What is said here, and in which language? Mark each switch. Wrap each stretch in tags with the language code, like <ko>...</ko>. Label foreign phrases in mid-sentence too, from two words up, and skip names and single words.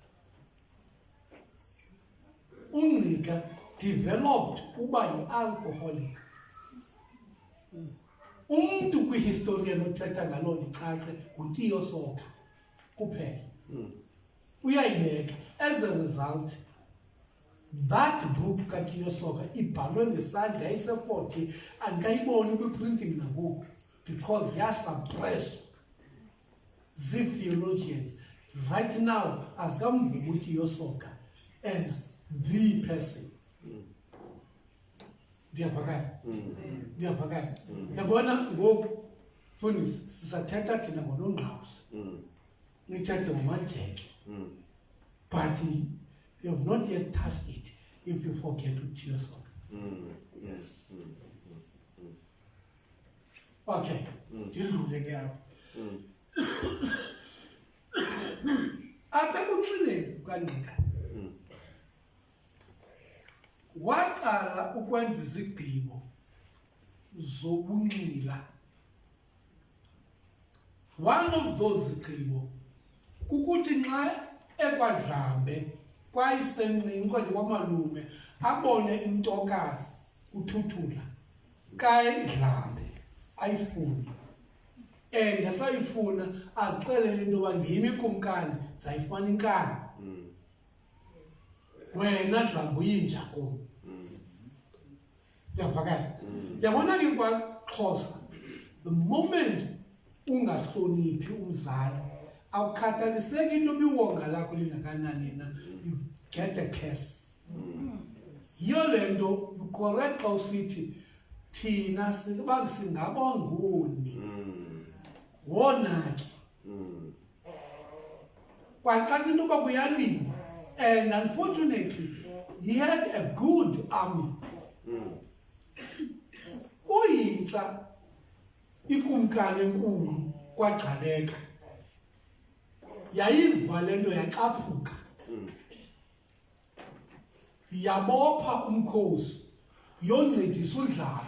<xh>uNgqika developed uba yi-alcoholic. Umntu kwihistorian othetha ngaloo ndicace nguTiyo Soga kuphela. uyayibeka.</xh> <en>As a result, that book</en> <xh>kaTiyo Soga ibhalwe ngesandla yayise-40 andikayiboni kwi-printing nangoku because yasuppressed zii-theologians.</xh> <en>Right now, azikamvumi uTiyo Soga as the person.</en> <xh>Ndiyavakala. Yabona ngoku mfundisi sisathetha thina ngoNongqawuse. Nithethe ngoMajeke.</xh> <en>But you have not yet touched it if you forget uTiyo Soga. Yes.</en> <xh>Okay. Ndidlule ke apho. Apha ekucineni kukaNgqika waqala ukwenza izigqibo zobunxila.</xh> <en>One of those</en> <xh>zigqibo kukuthi nxa ekwaDlambe kwayisencinci kanje kwamalume abone intokazi uThuthula kaDlambe ayifuna and asayifuna azixelele into yoba ndimi ikumkani ndizayifumana inkani wena Dlambe uyinja kum. Ndiyavakala. Yabona ke kwaXhosa,</xh> <en>the moment</en> <xh>ungahloniphi umzali awukhathaliseki into biwonga lakho lingakanani na,</xh> <en>you get a curse.</en> <xh>Yiyo le nto</xh> <en>you correct</en> <xh>xa usithi thina singabangoni wona ke kwacaca into yoba kuyaliwa.</xh> <en>And unfortunately, he had a good army.</en> <xh>Uyitsa ikumkani enkulu kwaGcaleka yayiva le nto yaqaphuka, yabopha umkhosi yoncedisa uDlambe.</xh>